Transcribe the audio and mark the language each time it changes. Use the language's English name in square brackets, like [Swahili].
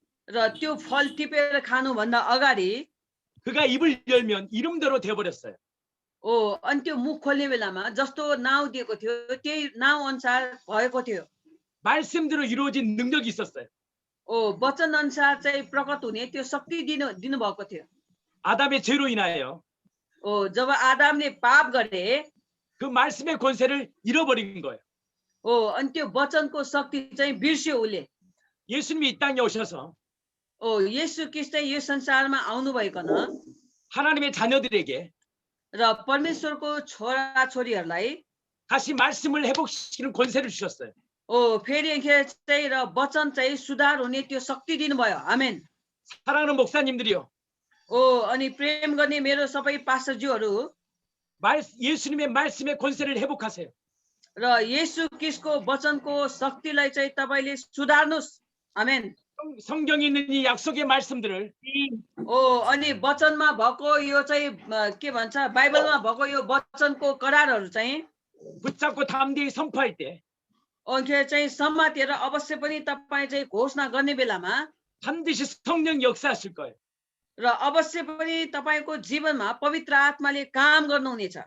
[Nepali] र त्यो फल टिपेर खानुभन्दा अगाडि [Korean] 그가 입을 열면 이름대로 되어버렸어요. [Nepali] अनि त्यो मुख खोल्ने बेलामा जस्तो नाउँ दिएको थियो त्यही नाउँ अनुसार भएको थियो। [Korean] 말씀대로 이루어진 능력이 있었어요. [Nepali] वचन अनुसार चाहिँ प्रकट हुने त्यो शक्ति दिनु भएको थियो। [Korean] 아담의 죄로 인하여 [Nepali] जब आदमले पाप गरे [Korean] 그 말씀의 권세를 잃어버린 거예요. [Nepali] अनि त्यो वचनको शक्ति चाहिँ बिर्स्यो उसले। [Korean] 예수님이 이 땅에 오셔서 [Nepali] येशू ख्रीष्ट चाहिँ यो संसारमा आउनु भइकन [Korean] 하나님의 자녀들에게 [Nepali] र परमेश्वरको छोरा छोरीहरूलाई [Korean] 다시 말씀을 회복시키는 권세를 주셨어요. [Nepali] फेरि चाहिँ र वचन चाहिँ सुधार हुने त्यो शक्ति दिनुभयो। आमेन। [Korean] 사랑하는 목사님들이요. [Nepali] अनि प्रेम गर्ने मेरो सबै पास्टरज्यूहरू [Korean] 예수님의 말씀의 권세를 회복하세요. [Nepali] र येशू ख्रीष्टको वचनको शक्तिलाई चाहिँ तपाईले सुधार्नुस्। आमेन। [Korean] 성경에 있는 이 약속의 말씀들을 [Nepali] अनि वचनमा भएको यो चाहिँ के भन्छ बाइबलमा भएको यो वचनको करारहरू चाहिँ [Korean] 붙잡고 담대히 선포할 때 [Nepali] चाहिँ समातेर अवश्य पनि तपाईँ चाहिँ घोषणा गर्ने बेलामा [Korean] 반드시 성령 역사하실 거예요. [Nepali] र अवश्य पनि तपाईको जीवनमा पवित्र आत्माले काम गर्नुहुनेछ।